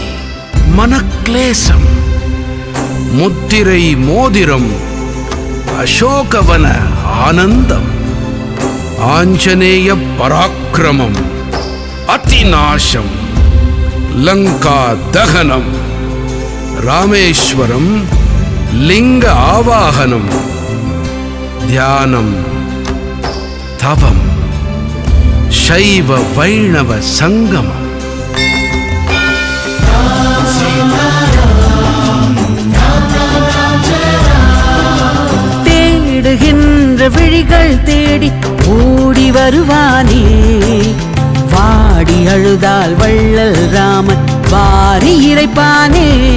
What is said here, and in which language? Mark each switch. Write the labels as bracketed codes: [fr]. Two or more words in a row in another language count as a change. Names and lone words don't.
[ta] மனக்லேசம், முத்திரை மோதிரம், அசோகவன ஆனந்தம், ஆஞ்சநேய பராக்கிரமம், அதிநாசம், லங்கா தகனம், ராமேஸ்வரம், லிங்க ஆவாகனம், தியானம், தவம், சைவ வைணவ சங்கமம். தேடுகின்ற விழிகள் தேடி ஓடி வருவானே, வாடி அழுதால் வள்ளல் ராமன் வாரி இறைப்பானே.